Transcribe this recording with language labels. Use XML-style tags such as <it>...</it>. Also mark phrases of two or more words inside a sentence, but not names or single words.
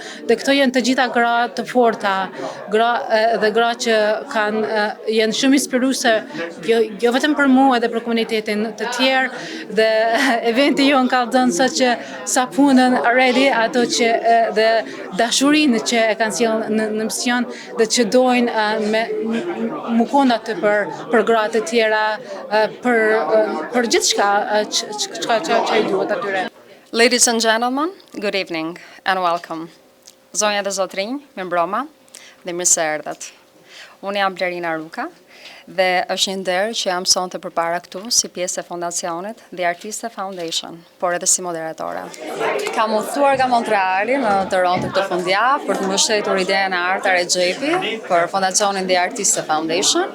<sq>Dhe këto janë të gjitha gra të forta, dhe gra që janë shumë inspiruese, jo vetëm për mua edhe për komunitetin të tjerë, dhe eventi jonë ka dhënë sa punën already, ato që dhe dashurinë që e kanë sjellë në mision dhe që dojnë më konë atë për gratë të tjera, për gjithçka që i duhet atyre.</sq> <en>Ladies and gentlemen, good evening and welcome.</en> <sq>Zonja dhe zotrinj, mirëmbroma dhe mirë se erdhët. Unë jam Blerina Ruka dhe është një nder që jam sonte përpara këtu si pjesë e fondacionit The Artiste Foundation, por edhe si moderatore. Kam udhëtuar nga Montreali në Toronto këtë fundjavë për të mbështetur idenë e Arta Rexhepi për fondacionin The Artiste Foundation.</sq>